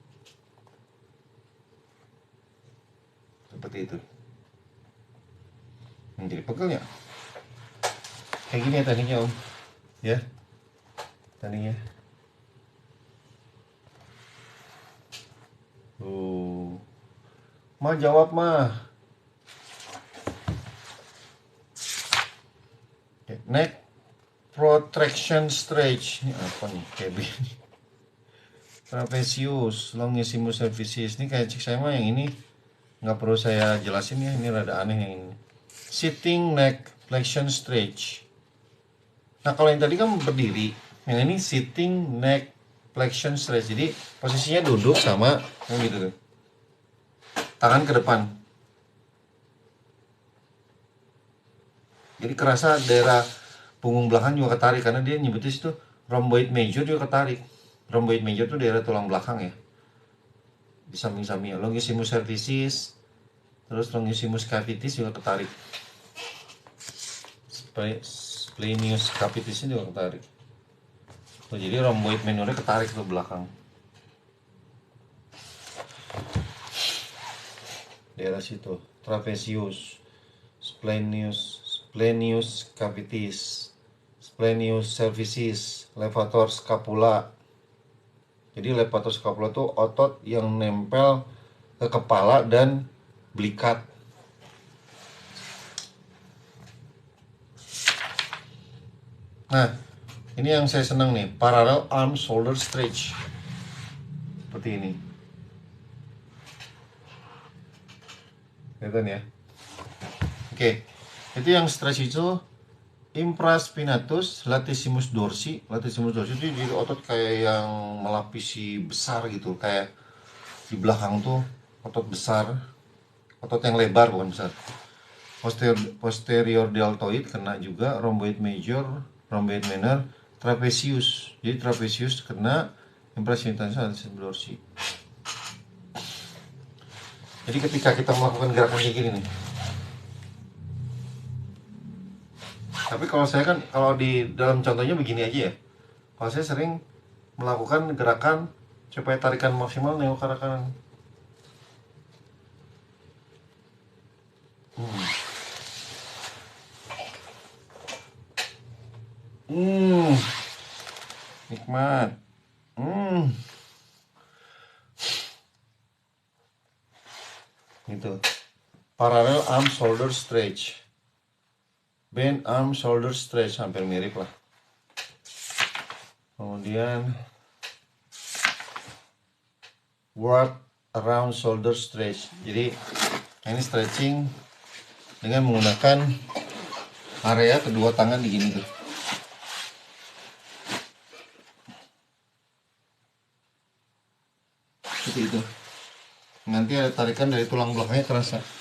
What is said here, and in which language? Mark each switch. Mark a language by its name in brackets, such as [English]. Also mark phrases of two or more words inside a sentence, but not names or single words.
[Indonesian] Seperti itu. Jadi pegelnya kayak gini ya tekniknya Om. Ya, tekniknya. Mah jawab mah. [English] Neck protraction stretch. [Indonesian] Ini apa nih? Kayak begini. Trapezius, longissimus cervicis. Ini kayak cek saya mah yang ini nggak perlu saya jelasin ya. Ini rada aneh yang ini. [English] Sitting neck flexion stretch. [Indonesian] Nah kalau yang tadi kan berdiri, yang ini [English] sitting neck flexion stretch. [Indonesian] Jadi posisinya duduk sama gitu tuh. Tangan ke depan. Jadi kerasa daerah punggung belakang juga ketarik karena dia nyebutnya itu rhomboid major juga ketarik. Rhomboid major itu daerah tulang belakang ya. Di samping-sampingnya. Longissimus cervicis, terus longissimus capitis juga ketarik. Splenius capitisnya juga ketarik. Tuh, jadi rhomboid minornya ketarik ke belakang. Daerah situ. Trapezius, splenius capitis, splenius cervicis, levator scapula. Jadi levator scapula itu otot yang nempel ke kepala dan belikat. Nah, ini yang saya senang nih, [English] parallel arm shoulder stretch. [Indonesian] Seperti ini. Kelihatan ya? Oke. Itu yang stretch itu infraspinatus latissimus dorsi. Latissimus dorsi itu jadi otot kayak yang melapisi besar gitu, kayak di belakang tuh otot besar, otot yang lebar bukan besar. Posterior deltoid kena juga, rhomboid major, rhomboid minor, trapezius. Jadi trapezius kena, infraspinatus latissimus dorsi. Jadi ketika kita melakukan gerakan kayak gini nih. Tapi kalau saya kan kalau di dalam contohnya begini aja ya. Kalau saya sering melakukan gerakan supaya tarikan maksimal nengok ke arah kanan. Nikmat. Gitu. [English] Parallel arm shoulder stretch. Bend arm shoulder stretch, [Indonesian] hampir mirip lah. Kemudian [English] wrap around shoulder stretch. [Indonesian] Jadi ini stretching dengan menggunakan area kedua tangan di gini tuh. Seperti itu. Nanti ada tarikan dari tulang belakangnya terasa.